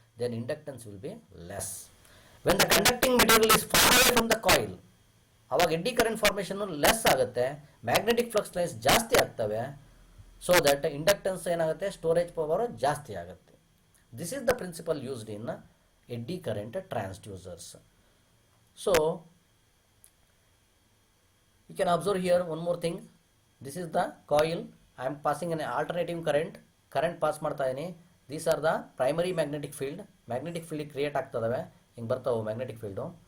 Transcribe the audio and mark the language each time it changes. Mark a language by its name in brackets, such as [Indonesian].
[English] Then inductance will be less. When the conducting material is far away from the coil, [Kannada] ಅವಾಗ eddy current formation less ಆಗುತ್ತೆ, magnetic flux lines ಜಾಸ್ತಿ ಆಗ್ತವೆ. So that inductance ಏನಾಗುತ್ತೆ, storage power ಜಾಸ್ತಿ ಆಗುತ್ತೆ. [English] This is the principle used in eddy current transducers. So you can observe here one more thing. This is the coil. I am passing an alternating current pass [Kannada] ಮಾಡ್ತಾ ಇದೀನಿ. [English] These are the primary magnetic field. [Kannada] Magnetic field create ಆಗ್ತದವೆ, ಹಿಂಗೆ ಬರ್ತಾವೆ magnetic field.